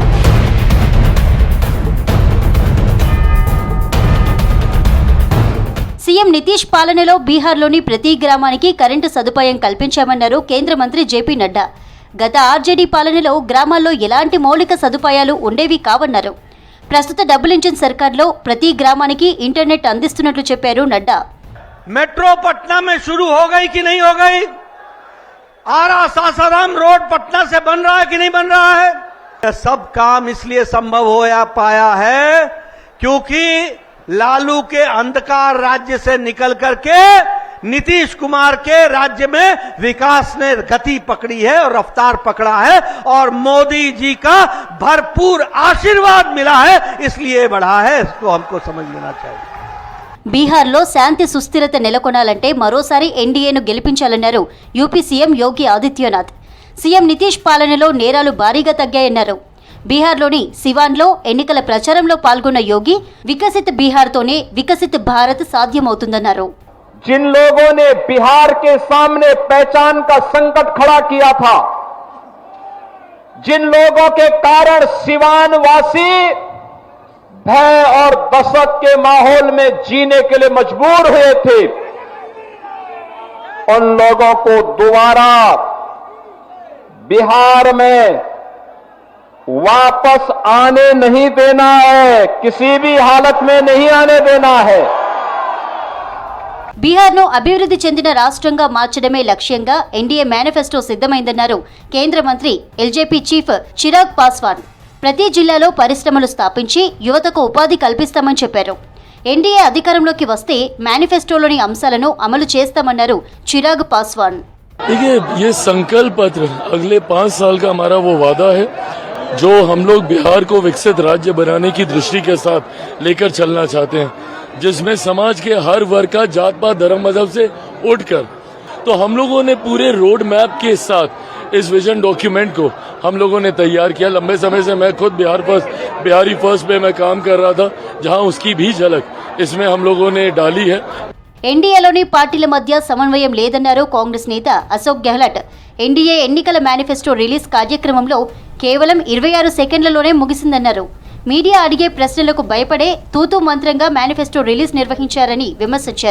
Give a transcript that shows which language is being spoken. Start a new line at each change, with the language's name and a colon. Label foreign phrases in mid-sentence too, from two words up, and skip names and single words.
Telugu: సీఎం నితీష్ పాలనలో బీహార్లోని ప్రతి గ్రామానికి కరెంటు సదుపాయం కల్పించామన్నారు కేంద్ర మంత్రి జేపీ నడ్డా. గత ఆర్జేడీ పాలనలో గ్రామాల్లో ఎలాంటి మౌలిక సదుపాయాలు ఉండేవి కావన్నారు. ప్రస్తుత
English: double engine
Telugu: సర్కార్లో ప్రతి గ్రామానికి ఇంటర్నెట్ అందిస్తున్నట్లు చెప్పారు నడ్డా.
Hindi: मेट्रो पटना में शुरू हो गई कि नहीं हो गई? आरा सासाराम रोड पटना से बन रहा है कि नहीं बन रहा है? सब काम इसलिए संभव हो पाया है क्योंकि लालू के अंधकार राज्य से निकल करके नीतीश कुमार के राज्य में विकास ने गति पकड़ी है और रफ्तार पकड़ा है और मोदी जी का भरपूर आशीर्वाद मिला है, इसलिए बढ़ा है. इसको हमको समझ लेना चाहिए.
Telugu: బీహార్లో శాంతి సుస్థిరత నెలకొనాలంటే మరోసారి ఎన్డీఏను గెలిపించాలన్నారు యూపీ సీఎం యోగి ఆదిత్యనాథ్. సీఎం నితీష్ పాలనలో నేరాలు భారీగా తగ్గాయన్నారు. బీహార్లోని సివాన్లో ఎన్నికల ప్రచారంలో పాల్గొన్న యోగి వికసిత్ బీహార్తోనే వికసిత్ భారత్ సాధ్యమవుతుందన్నారు.
Hindi: जिन लोगों ने बिहार के सामने पहचान का संकट खड़ा किया था, जिन लोगों के कारण सिवान वासी भय और दहशत के माहौल में जीने के लिए मजबूर हुए थे, उन लोगों को दोबारा बिहार में वापस आने नहीं देना है, किसी भी हालत में नहीं आने देना है।
Telugu: బీహార్ను అభివృద్ధి చెందిన రాష్ట్రంగా మార్చడమే లక్ష్యంగా ఎన్డీఏ మేనిఫెస్టో సిద్ధమైందన్నారు కేంద్ర మంత్రి ఎల్జేపీ చీఫ్ చిరాగ్ పాస్వాన్. ప్రతి జిల్లాలో పరిశ్రమలు స్థాపించి యువతకు ఉపాధి కల్పిస్తామని చెప్పారు. ఎన్డీఏ అధికారంలోకి వస్తే మేనిఫెస్టోలోని అంశాలను అమలు చేస్తామన్నారు చిరాగ్ పాస్వాన్.
Hindi: देखिए, ये संकल्प पत्र अगले 5 साल का हमारा वो वादा है जो हम लोग बिहार को विकसित राज्य बनाने की दृष्टि के साथ लेकर चलना चाहते हैं, जिसमें समाज के हर वर्ग का जात पात धर्म मजहब से उठकर, तो हम लोगों ने पूरे
English: road map
Hindi: के साथ इस
English: vision document
Hindi: को हम लोगों ने तैयार किया. लंबे समय से मैं खुद बिहारी फर्स्ट पे मैं काम कर रहा था, जहां उसकी भी झलक इसमें हम लोगों ने डाली है.
Telugu: ఎన్డీఏలోని పార్టీల మధ్య సమన్వయం లేదన్నారు కాంగ్రెస్ నేత అశోక్ గెహ్లట్. ఎన్డీఏ ఎన్నికల
English: manifesto release
Telugu: కార్యక్రమంలో కేవలం 26 సెకండ్లలోనే ముగిసిందన్నారు. మీడియా అడిగే ప్రశ్నలకు భయపడే తూతూ మంత్రంగా
English: manifesto release
Telugu: నిర్వహించారని విమర్శించారు.